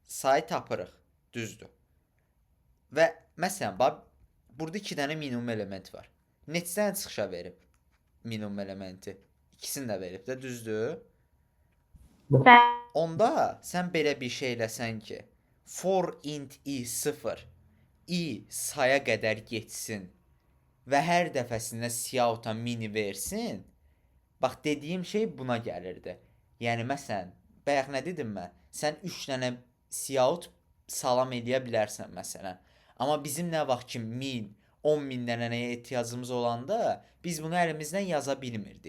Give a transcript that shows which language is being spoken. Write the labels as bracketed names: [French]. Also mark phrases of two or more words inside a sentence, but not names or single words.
[Azerbaijani] sayı tapırıq, düzdür. Və məsələn, bax, burada 2 dənə minimum element var. Neçədən çıxışa verib minimum elementi? İkisini də verib də, düzdür? Onda sən belə bir şey eləsən ki, [English] for int i 0, [Azerbaijani] i saya qədər getsin və hər dəfəsində Cout-a mini versin. Bax, dediyim şey buna gəlirdi. Yəni, məsələn, bayaq nə dedim mən? Sən 3 dənə Cout salam eləyə bilərsən, məsələn. Amma bizim nə vaxt ki 1000, 10.000 dənəyə ehtiyacımız olanda biz bunu əlimizdən yaza bilmirdik.